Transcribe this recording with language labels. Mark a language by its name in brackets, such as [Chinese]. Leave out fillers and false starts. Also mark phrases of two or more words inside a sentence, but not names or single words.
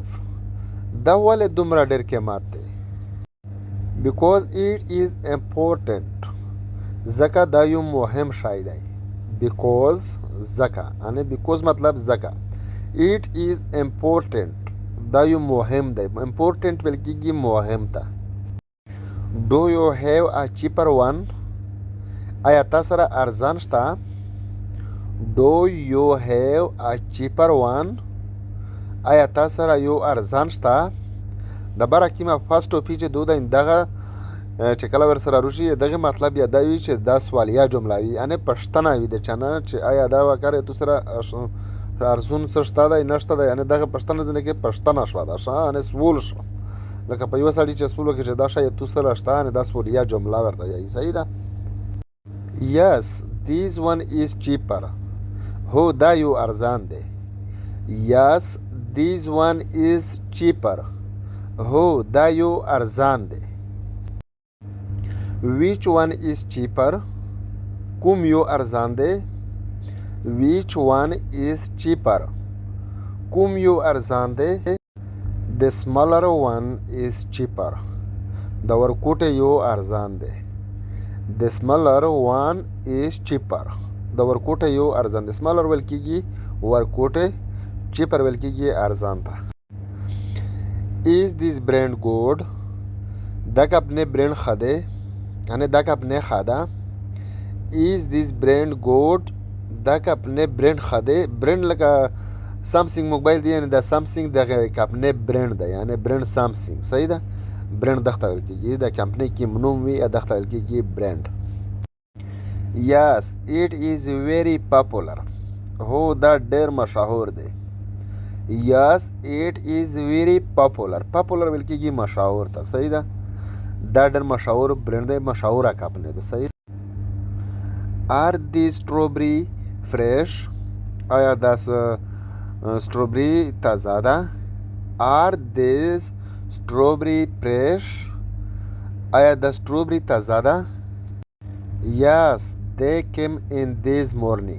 [Pashto] دا ولې دومره ډېر قیمت دی. [English] Because it is important. [Pashto] ځکه دا یو مهم شی دی. Because ځکه. یعنې because مطلب ځکه. [English] It is important. [Pashto] دا یو مهم دی. important ویل کېږي مهم ته. [English] Do you have a cheaper one? [Pashto] آیا تا سره ارزان شته. [English] Do you have a cheaper one? [Pashto] آیا تا سره یو ارزان شته. د بره کومه فاسټ ټاپي چې دو ده دغه چې کله ورسره روشي دغه مطلب یا دا وي چې دا سوالیه جمله وي. یعنې پوښتنه وي د چا نه چې آیا دا وکړې تو سره ارزون څه شته دی نه شته دی. یعنې دغه پوښتنه ځینې کې پوښتنه شوه دا ښه. یعنې سوال شو. لکه په یوه سړي چې سوال وکړي چې دا شی تو سره شته، یعنې دا سوالیه جمله ورته وایي. صحیح ده. [English] Yes, this one is cheaper. [Pashto] هو دا یو ارزان دی. [English] Yes, this one is cheaper. [Pashto] هو دا یو ارزان دی. [English] Which one is cheaper? [Pashto] کوم یو ارزان دی. [English] Which one is cheaper? [Pashto] کوم یو ارزان دی. [English] The smaller one is cheaper. [Pashto] د ورکوټې یو ارزان دی. [English] The smaller one is cheaper. [Pashto] د ورکوټې یو ارزان دی. smaller ویل کېږي ورکوټې. cheaper ویل کېږي ارزان ته. [English] Is this brand good? [Pashto] دا کپنې برند ښه دی. یعنې دا کپنې ښه ده. [English] Is this brand good? [Pashto] دا کپنې برند ښه دی. برند لکه سامسنګ موبایل دی، یعنې دا سامسنګ دغه کپنې برند دی. یعنې برند سامسنګ. صحیح ده. برند دغه ته ویل کېږي. د کمپنۍ کې نوم وي دغه ته ویل کېږي برند. [English] Yes, it is very popular. [Pashto] هو دا ډېر مشهور دی. [English] Yes, it is very popular. [Pashto] popular ویل کېږي مشهور ته. صحیح ده. دا ډېر مشهور برند دی. مشهوره کمپنۍ ده. صحیح. [English] Are these strawberry fresh? [Pashto] آیا دا strawberry تازه ده. [English] Are these strawberry fresh? [Pashto] آیا دا strawberry تازه ده. [English] Yes, they came in this morning.